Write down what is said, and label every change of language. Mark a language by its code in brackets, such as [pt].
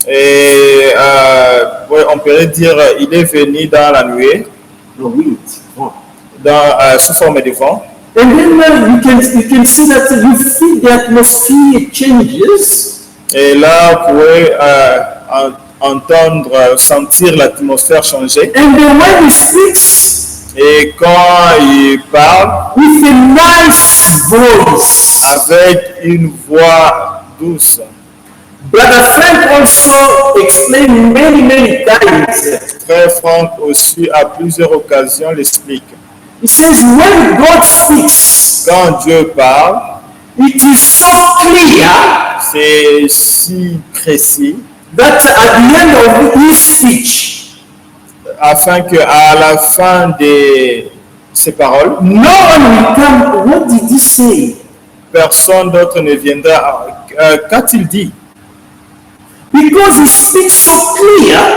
[fr] Et ouais, on pourrait dire il est venu dans la nuée, [en] No wind. Oh. [fr] sous forme de vent. [en] And then you can see that you feel the atmosphere changes. [fr] Et là, vous pouvez entendre, sentir l'atmosphère changer. [en] And then when he speaks [fr] Et quand il parle [en] with a nice voice, [fr] avec une voix douce. [en] Brother Frank also explained many times. [fr] Frère Franck aussi, à plusieurs occasions, l'explique. [en] He says when God speaks, [fr] Quand Dieu parle, [en] it is so clear [fr] si précis [en] that at the end of his speech, [fr] afin qu'à la fin de ces paroles, [en] no one will come. What did he say? [fr] personne d'autre ne viendra. Qu'a-t-il dit? [en] Because he speaks so clear.